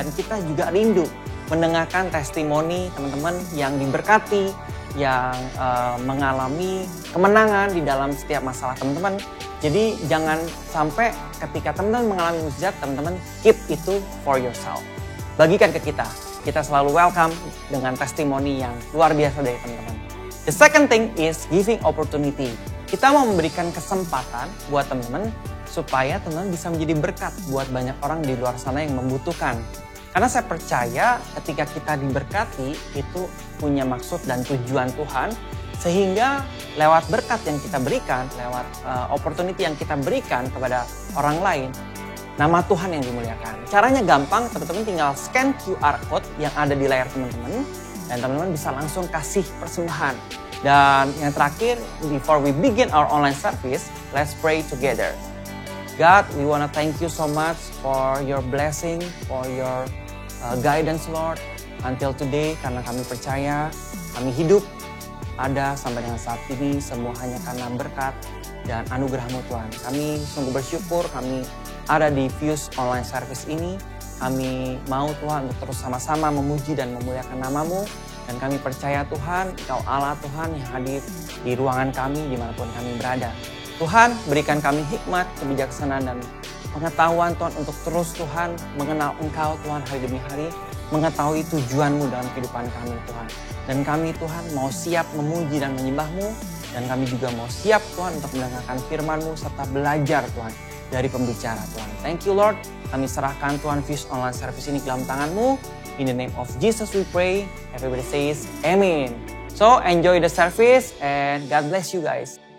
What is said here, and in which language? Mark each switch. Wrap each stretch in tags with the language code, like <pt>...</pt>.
<id>Dan kita juga rindu mendengarkan testimoni teman-teman yang diberkati, yang mengalami kemenangan di dalam setiap masalah teman-teman. Jadi jangan sampai ketika teman-teman mengalami mukjizat, teman-teman keep itu</id> <en>for yourself.</en> <id>Bagikan ke kita. Kita selalu welcome dengan testimoni yang luar biasa dari teman-teman.</id> <en>The second thing is giving opportunity.</en> <id>Kita mau memberikan kesempatan buat teman-teman supaya teman-teman bisa menjadi berkat buat banyak orang di luar sana yang membutuhkan. Karena saya percaya ketika kita diberkati itu punya maksud dan tujuan Tuhan. Sehingga lewat berkat yang kita berikan, lewat opportunity yang kita berikan kepada orang lain, nama Tuhan yang dimuliakan. Caranya gampang, teman-teman tinggal scan QR code yang ada di layar teman-teman. Dan teman-teman bisa langsung kasih persembahan. Dan yang terakhir,</id> <en>before we begin our online service, let's pray together. God, we want to thank you so much for your blessing, for your guidance, Lord. Until today,</en> <id>karena kami percaya, kami hidup, ada sampai dengan saat ini, semua hanya karena berkat dan anugerah-Mu Tuhan. Kami sungguh bersyukur, kami ada di Fuse Online Service ini. Kami mau Tuhan untuk terus sama-sama memuji dan memuliakan nama-Mu. Dan kami percaya Tuhan, Engkau Allah Tuhan yang hadir di ruangan kami dimanapun kami berada. Tuhan, berikan kami hikmat, kebijaksanaan, dan pengetahuan Tuhan untuk terus Tuhan mengenal Engkau Tuhan hari demi hari. Mengetahui tujuan-Mu dalam kehidupan kami Tuhan. Dan kami Tuhan mau siap memuji dan menyembah-Mu. Dan kami juga mau siap Tuhan untuk mendengarkan firman-Mu serta belajar Tuhan dari pembicara Tuhan.</id> <en>Thank you Lord.</en> <id>Kami serahkan Tuhan Fuse Online Service ini ke dalam tangan-Mu.</id> <en>In the name of Jesus we pray. Everybody says Amen. So enjoy the service and God bless you guys.</en>